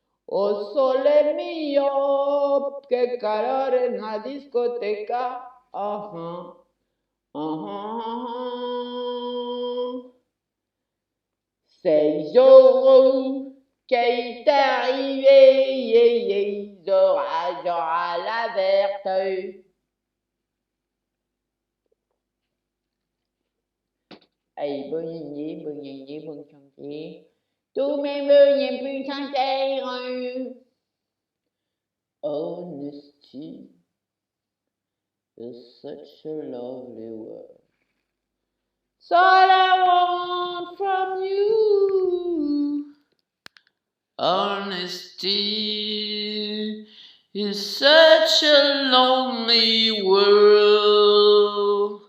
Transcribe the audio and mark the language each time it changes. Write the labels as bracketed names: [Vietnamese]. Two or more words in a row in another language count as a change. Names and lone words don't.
[Italian] Oh sole mio, che calore nella discoteca. [French] Ah, C'est Zorro qui est arrivé, Zora, Zora la verte. Hey, bon chantier. Tous mes vœux les plus sincères. [English] Honesty is such a lovely word. It's all I want from you. Honesty is such a lonely world.